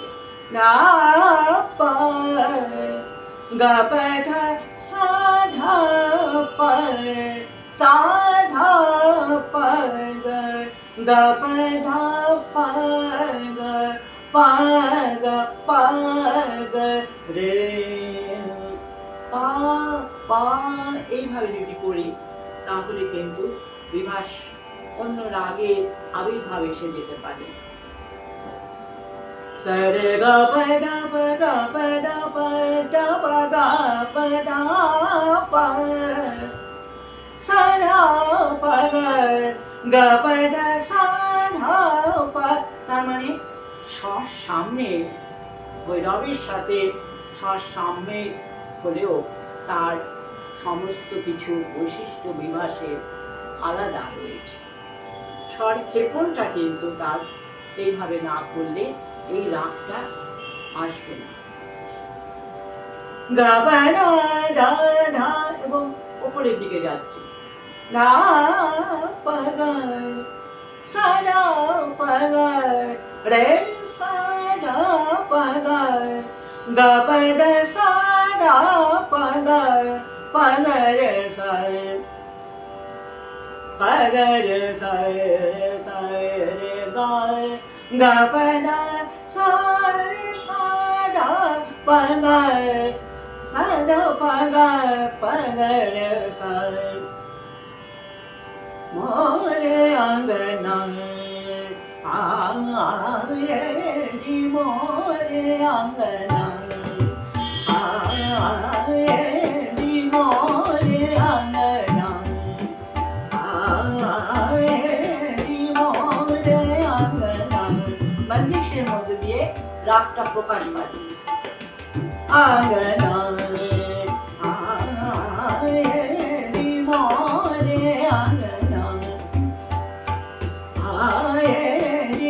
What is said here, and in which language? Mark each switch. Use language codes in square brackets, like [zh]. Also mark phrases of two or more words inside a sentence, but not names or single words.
[bn] ধা পা, গা পা ধা সা ধা পা, সা ধা পা গা, গা পা ধা পা গা, পা গা, পা গা রে পা, পা। এইভাবে যদি করি তাহলে কিন্তু বিভাস অন্য রাগের আবির্ভাব এসে যেতে পারে। সা রে গা পা ধা পা, গা পা ধা পা, ধা পা গা da pa sa da pa ga pa da sa da pa, তার মানে স্বর সামনে ভৈরবের সাথে স্বর সামনে হলেও তার সমস্ত কিছু বৈশিষ্ট্য বিভাসের আলাদা রয়েছে। স্বর ক্ষেপণটা কিন্তু তার এইভাবে না করলে এই রাগটা আসবে না। গা বা দা দা ধা এবং উপরের দিকে যাচ্ছে, দা পা গা সা দা পা গা রে সা দা পা গা গা পা দা সা দা পা গা রে সা pa ga re sa re ga ga pa da sa da pa ga sa da pa ga re sa [hi] मोरे अँगना आये जी मोरे अँगना आये जी मोरे अँगना [bn] বন্দিশের মধ্যে দিয়ে রাগটা প্রকাশ পাচ্ছে। [hi] अँगना आयेरी मोरे अँगना आयेरी